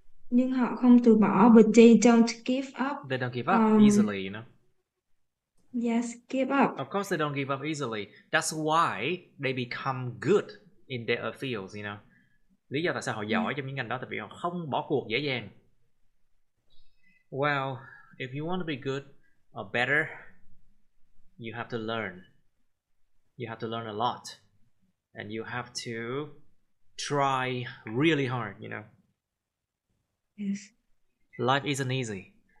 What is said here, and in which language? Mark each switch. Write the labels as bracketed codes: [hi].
[vi] Nhưng họ không từ bỏ, [en] but they don't give up. They don't give up easily, you know. Yes, give up. Of course, they don't give up easily. That's why they become good in their fields, you know. [vi] Lý do tại sao họ giỏi trong những ngành đó tại vì họ không bỏ cuộc dễ dàng. [en] Well, if you want to be good or better, you have to learn. You have to learn a lot. And you have to try really hard, you know. Yes. Life isn't easy.